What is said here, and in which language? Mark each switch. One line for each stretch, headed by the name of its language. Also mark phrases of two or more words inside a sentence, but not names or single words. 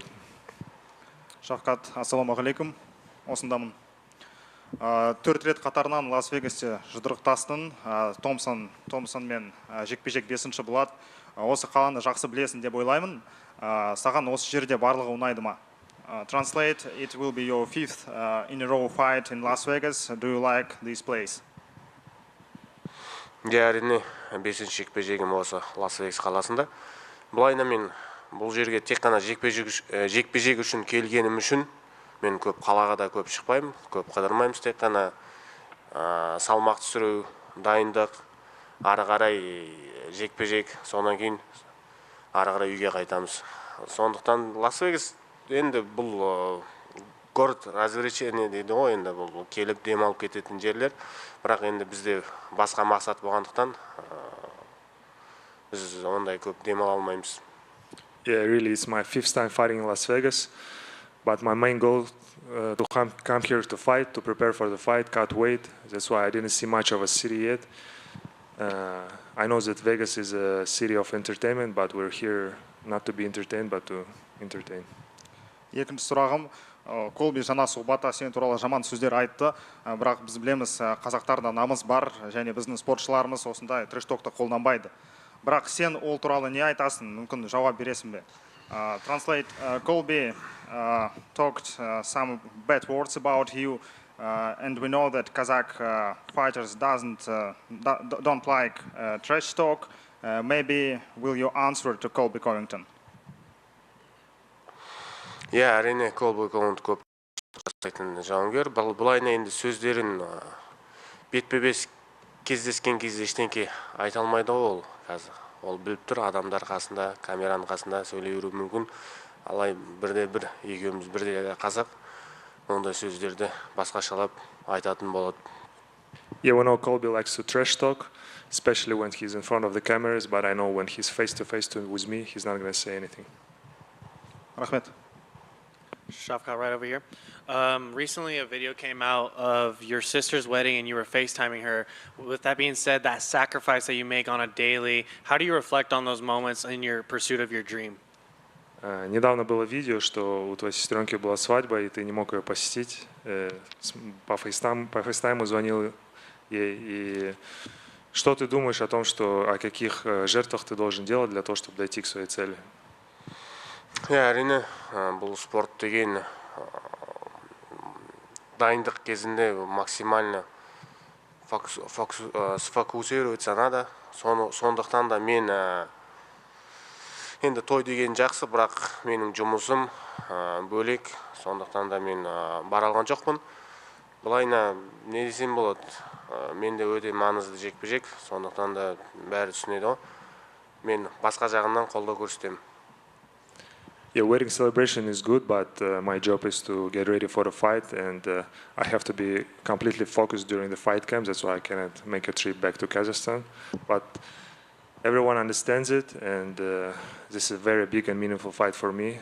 Kazakh: Шавкат, ассалаумағалейкум. Осындамын. 4 рет қатарынан Лас-Вегасте жұдырықтастың. Томпсон мен жекпе-жек 5-ші болады. Осы қаланы жақсы білесің деп ойлаймын. Саған осы жерде барлығы ұнайды ма?
English: Translate, it will be your 5th in a row fight in Las Vegas. Do you like this place?
Kazakh: Иә, әрине, 5-ші жекпе-жегім осы Лас-Вегас қаласында. Бұлайна мен бұл жерге тек қана жекпе-жек үшін келгенім үшін мен көп қалаға да көп шықпаймын, көп қыдырмаймыз, тек қана салмақ түсіру, дайындық, ары қарай жекпе-жек, сонан кейін ары қарай үйге қайтамыз. Сондықтан Лас-Вегас енді бұл
Russian: город развлечения
Kazakh: дейді ғой, енді бұл келіп демалып кететін жерлер. Бірақ енді бізде басқа мақсат болғандықтан біз ондай көп демала алмаймыз.
English: Yeah, really, it's my 5th time fighting in Las Vegas, but my main goal to come here to fight, to prepare for the fight, cut weight. That's why I didn't see much of a city yet. I know that Vegas is a city of entertainment, but we're here not to be entertained, but to entertain.
Kazakh: Екінші сұрағым, Колби жаңа сұхбатта сен туралы жаман сөздер айтты, бірақ біз білеміз, қазақтарда намыс бар, және біздің спортшыларымыз осындай трэш-токты қолданбайды. Бірақ сен ол туралы не айтасың, мүмкін жауап бересің бе?
English: Translate, Colby talked some bad words about you, and we know that Kazakh fighters don't like trash talk. Maybe will you answer to Colby Covington?
Kazakh: Иә, әрине, Колби Covington көп жасайтын жауынгер. Бұлайна енді сөздерін бетпе-бет кездескен кезде ештеңке айта алмайды ол қазір. Ол біліп тұр, адамдар қасында, камераның қасында сөйлей беруі мүмкін. Алай бірде-бір, екеуміз бірде қазақ, ондай сөздерді басқашалап айтатын болады.
English: Yeah, we know Colby likes to trash talk, especially when he's in front of the cameras, but I know when he's face-to-face with me, he's not going to say anything.
Kazakh: Рахмет.
English: Shafkat, right over here. Recently, a video came out of your sister's wedding, and you were FaceTiming her. With that being said, that sacrifice that you make on a daily, how do you reflect on those moments in your pursuit of your dream?
Russian: Недавно было видео, что у твоей сестренки была свадьба, и ты не мог ее посетить. По фейстайму звонил ей. И что ты думаешь о том, о каких жертвах ты должен делать для того, чтобы дойти к своей цели?
Kazakh: Иә, әрине, бұл спорт деген дайындық кезінде
Russian: максимально сфокусироваться надо.
Kazakh: Сондықтан да мен енді той деген жақсы, бірақ менің жұмысым бөлек. Сондықтан да мен бара алған жоқпын. Бұлайна не десем болады, менде өте маңызды жекпе-жек, сондықтан да бәрі түсінеді ғой. мен басқа жағынан қолдау көрсетемін.
English: Yeah, wedding celebration is good, but my job is to get ready for the fight, and I have to be completely focused during the fight camps. That's why I cannot make a trip back to Kazakhstan. But everyone understands it, and this is a very big and meaningful fight for me.